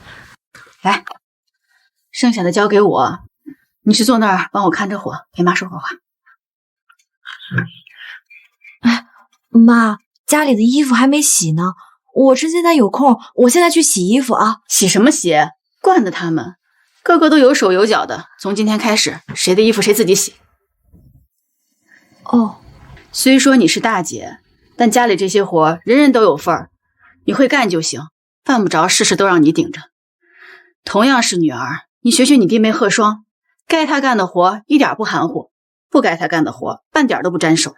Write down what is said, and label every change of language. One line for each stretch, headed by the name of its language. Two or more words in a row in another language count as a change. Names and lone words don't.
Chinese: 來，剩下的交給我，你去坐那兒幫我看着火，陪媽說会話。哎，媽，家裡的衣服還沒洗呢，我趁現在有空，我現在去洗衣服啊。洗什麼洗？慣的他們，個個都有手有腳的。從今天開始，誰的衣服誰自己洗。哦，雖說你是大姐， 但家裡這些活人人都有份兒，你会幹就行，犯不着事事都讓你頂着。同样是女兒，你学学你弟妹贺双，該她幹的活一點不含糊，不該她幹的活半點都不沾手。